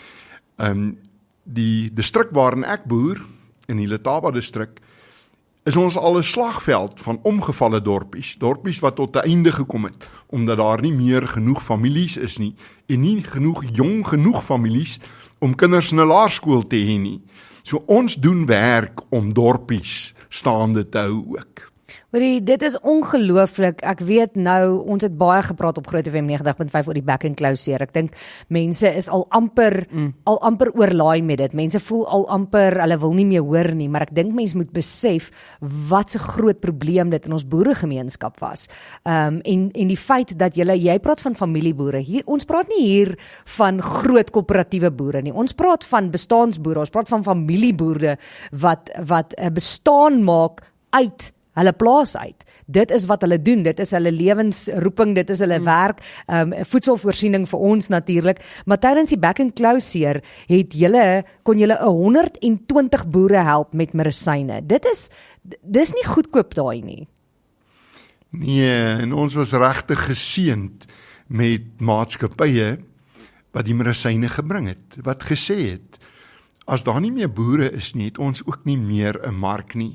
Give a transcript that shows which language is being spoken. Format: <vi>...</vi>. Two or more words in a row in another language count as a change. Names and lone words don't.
<af>Die distrik waarin ek boer, in die Letaba distrik, is ons al 'n slagveld van omgevalle dorpies wat tot 'n einde gekom het, omdat daar nie meer genoeg families is nie, en nie jong genoeg families om kinders in 'n laerskool te hê nie. So ons doen werk om dorpies staande te hou ook. Hoorie, dit is ongelooflik. Ek weet nou, ons het baie gepraat op Groot FM 90.5 oor die</af> <en>back and close.</en> <af>Ek dink mense is al amper oorlaai met dit. Mense voel al amper, hulle wil nie meer hoor nie, maar ek dink mense moet besef wat 'n groot probleem dit in ons boeregemeenskap was. En die feit dat jy praat van familieboere. Hier, ons praat nie hier van groot koöperatiewe boere nie. Ons praat van bestaansboere, ons praat van familieboere wat 'n bestaan maak uit hulle plaas uit. Dit is wat hulle doen, dit is hulle lewensroeping, dit is hulle werk, voedselvoorsiening vir ons natuurlik, maar tydens die</af> <en>back and close</en> <af>kon julle 120 boere help met medisyne. Dis nie goedkoop daai nie. Nee, en ons was regtig geseënd met maatskappye wat die medisyne gebring het, wat gesê het, as daar nie meer boere is nie, het ons ook nie meer 'n mark nie.</af>